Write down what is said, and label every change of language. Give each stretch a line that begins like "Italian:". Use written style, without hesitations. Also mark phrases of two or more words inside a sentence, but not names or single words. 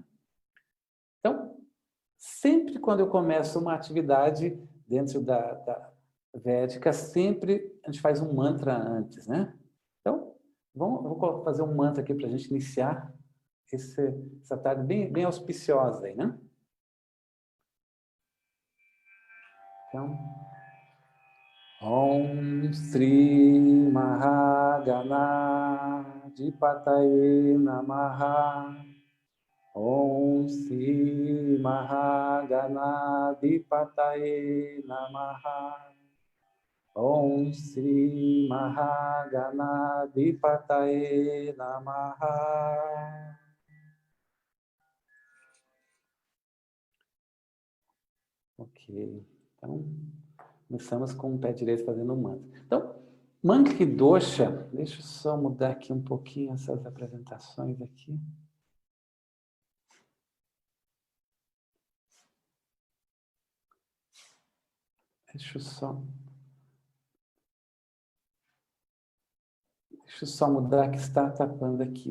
Portuguese: Então, sempre quando eu começo uma atividade dentro da Védica, sempre a gente faz um mantra antes, né? Então, vou fazer um mantra aqui para a gente iniciar essa tarde bem auspiciosa aí, né? Então,
Sanskrit: ॐ श्री महागणाधिपतये नमः. ॐ श्री महागणाधिपतये नमः. ॐ श्री महागणाधिपतये नमः.
Portuguese: Ok. Então, começamos com o pé direito fazendo um mantra. Então,
Hindi: मांगलिक दोष,
Portuguese: deixa eu só mudar aqui um pouquinho essas apresentações aqui. Deixa eu só mudar que está tapando aqui.